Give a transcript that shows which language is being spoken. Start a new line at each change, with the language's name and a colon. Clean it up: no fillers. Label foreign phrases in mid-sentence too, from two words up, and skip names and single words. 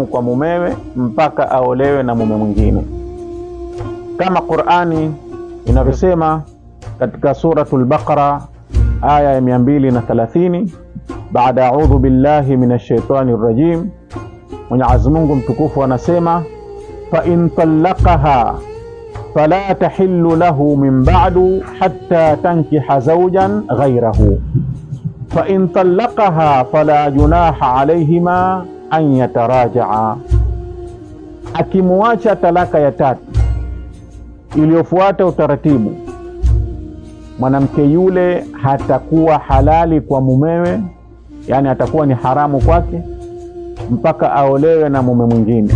Swahili: kwa mumewe mpaka aolewe na mume mwingine, kama Qur'ani inavyosema katika suratul Baqara aya ya 230, baada
Arabic: أعوذ بالله من الشيطان الرجيم,
Swahili: Mwenyezi Mungu mtukufu anasema
Arabic: فإن طلقها فلا تحل له من بعد حتى تنكح زوجا غيره فإن طلقها فلا جناح عليهما أن يتراجعا.
Swahili: Akimuacha talaka ya tatu iliyofuata utaratibu, mwanamke yule hatakuwa halali kwa mumewe, yani atakuwa ni haramu kwake mpaka aolewe na mume mwingine.